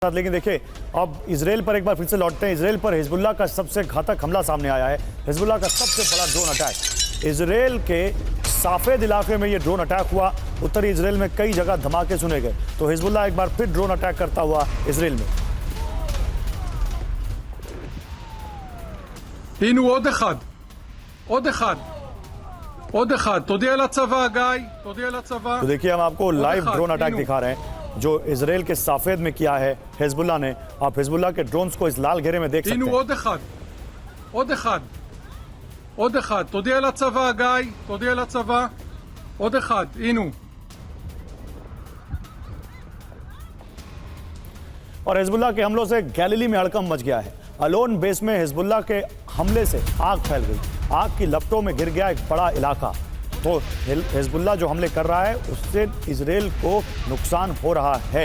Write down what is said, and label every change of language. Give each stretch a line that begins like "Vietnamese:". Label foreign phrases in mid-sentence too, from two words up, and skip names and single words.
Hindi: लेकिन देखिए अब इजराइल पर एक बार फिर से लौटते हैं। इजराइल पर हिजबुल्लाह का सबसे घातक हमला सामने आया है। हिजबुल्लाह का सबसे बड़ा
English: drone attack.
Hindi: इजराइल के साफेद इलाके में ये
English: drone attack
Hindi: हुआ। उत्तरी इजराइल में कई जगह धमाके सुने गए। तो हिजबुल्लाह एक बार फिर
English: drone attack
Hindi: करता हुआ इजराइल में।
Hebrew: הנה עוד אחד, תודיע לצבא גיא, תודיע לצבא।
Hindi: तो देखिए हम आपको लाइव
English: drone attack
Hindi: दिखा रहे हैं जो इजराइल के साफेद में किया है हिजबुल्लाह ने। आप हिजबुल्लाह के ड्रोन्स को इस लाल घेरे में देख सकते
Hebrew: הנה
Hindi: हैं।
Hebrew: עוד אחד, תודיע לצבא גיא, תודיע לצבא, עוד אחד, הנה।
Hindi: और हिजबुल्लाह के हमलों से गैलिली में हड़कंप मच गया है। अलोन बेस में हिजबुल्लाह के हमले से आग फैल गई। आग की लपटों में गिर गया एक बड़ा इलाका। तो हिजबुल्लाह जो हमले कर रहा है उससे इजराइल को नुकसान हो रहा है।